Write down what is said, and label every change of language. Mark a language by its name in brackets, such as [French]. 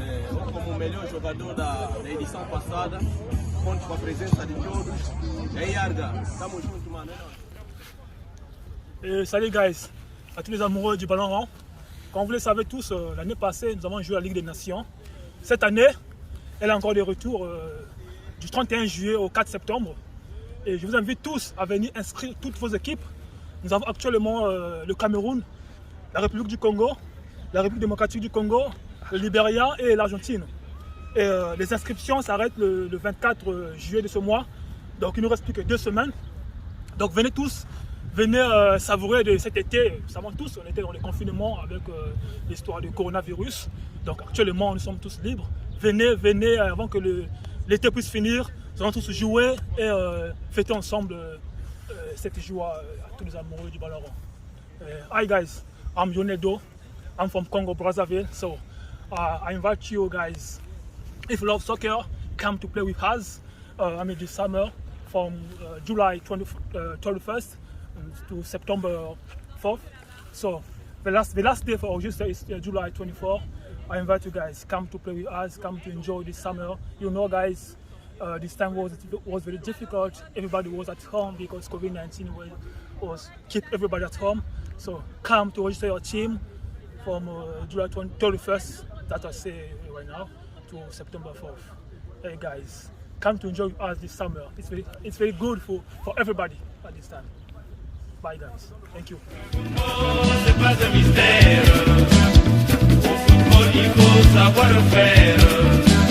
[Portuguese] Eu, como o melhor jogador da edição passada, conto com a presença de todos. E aí, Arga, estamos juntos, mano. [French] Salut guys, à tous les amoureux du ballon rond. Comme vous le savez tous, l'année passée, nous avons joué à la Ligue des Nations. Cette année, elle a encore des retours du 31 juillet au 4 septembre. Et je vous invite tous à venir inscrire toutes vos équipes. Nous avons actuellement le Cameroun, la République du Congo, la République démocratique du Congo, le Libéria et l'Argentine. Et les inscriptions s'arrêtent le 24 juillet de ce mois. Donc il ne nous reste plus que 2 semaines. Donc venez tous, venez savourer de cet été. Nous savons tous, on était dans le confinement avec l'histoire du coronavirus. Donc actuellement, nous sommes tous libres. Venez avant que l'été puisse finir. Nous allons tous jouer et fêter ensemble cette joie à tous les amoureux du ballon rond. [English] Hi guys, I'm Yonedo. I'm from Congo Brazzaville. So I invite you guys, if you love soccer, come to play with us. This summer from July 21st to September 4th. So the last day for August is July 24th. I invite you guys, come to play with us, come to enjoy this summer. You know guys, this time was very difficult. Everybody was at home because COVID-19 was keep everybody at home. So come to register your team from July 31st, that I say right now, to September 4th. Hey guys, come to enjoy with us this summer. It's very good for everybody at this time. Bye guys, thank you. [French] C'est pas un mystère. Au football, il faut savoir le faire.